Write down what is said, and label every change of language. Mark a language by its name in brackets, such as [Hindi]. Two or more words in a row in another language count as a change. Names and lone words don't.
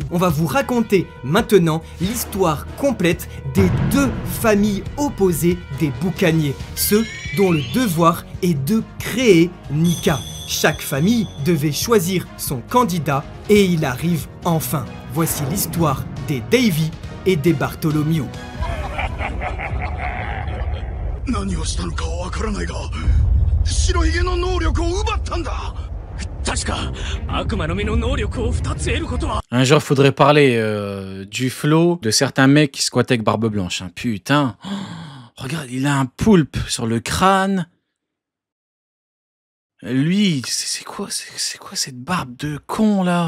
[French] On va vous raconter maintenant l'histoire complète des deux familles opposées des boucaniers, ceux dont le devoir est de créer Nika. Chaque famille devait choisir son candidat et il arrive enfin. Voici l'histoire des Davy et des Bartholomew. [Japanese] 何をしたのかはわからないが白ひげの能力を奪ったんだ [French] Un jour, faudrait parler du flow de certains mecs qui squattaient avec barbe blanche. Hein. Putain, oh, regarde, il a un poulpe sur le crâne. Lui, c'est quoi cette barbe de con là?